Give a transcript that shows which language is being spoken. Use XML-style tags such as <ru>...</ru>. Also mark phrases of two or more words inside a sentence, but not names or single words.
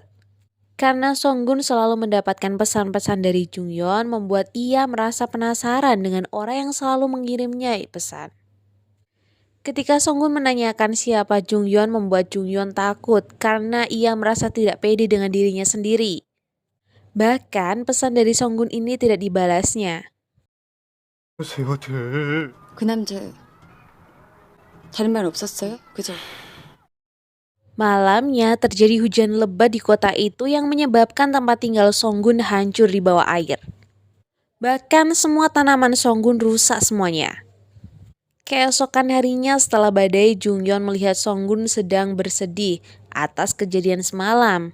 <id>Karena Songgun selalu mendapatkan pesan-pesan dari Jungyeon membuat ia merasa penasaran dengan orang yang selalu mengirimnya pesan. Ketika Songgun menanyakan siapa Jungyeon membuat Jungyeon takut karena ia merasa tidak pede dengan dirinya sendiri. Bahkan pesan dari Songgun ini tidak dibalasnya.</id> <ko>그 남자 다른 말 없었어요? 그죠?</ko> <id>Malamnya terjadi hujan lebat di kota itu yang menyebabkan tempat tinggal Songgun hancur di bawah air. Bahkan semua tanaman Songgun rusak semuanya. Keesokan harinya setelah badai, Jungyeon melihat Songgun sedang bersedih atas kejadian semalam.</id>